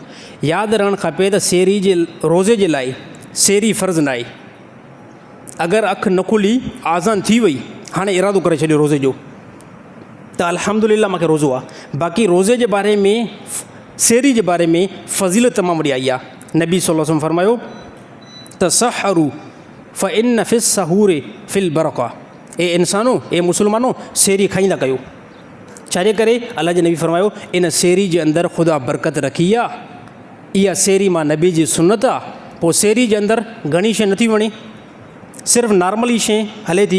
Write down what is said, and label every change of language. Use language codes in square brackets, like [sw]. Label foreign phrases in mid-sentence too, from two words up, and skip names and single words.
[sd] यादि रहणु खपे त सेहरी जे रोज़े जे लाइ सेहरी फ़र्ज़ु न आहे। अगरि अखि न खुली आज़ान थी वई, हाणे इरादो करे छॾियो रोज़े जो, त अल्हम्दुलिल्लाह मूंखे रोज़ो आहे। बाक़ी रोज़े जे बारे में, सेहरी जे बारे में फ़ज़ीलत तमामु वॾी आई आहे। नबी [ar] صلى الله عليه وسلم [sd] फरमायो त [ar] سحروا فإن في السحور في البركة. [sd] ए इंसानो, ए मुस्लमानो, सेहरी खाईंदा कयो। छाजे करे? अल्लाह जे नबी फरमायो इन सेहरी जे अंदरि ख़ुदा बरकत रखी आहे, इहा सेहरी मां नबी जी सुन्नत आहे। पोइ सेहरी जे अंदरि घणी शइ नथी वणे, सिर्फ़ु नॉर्मल ई शइ हले थी।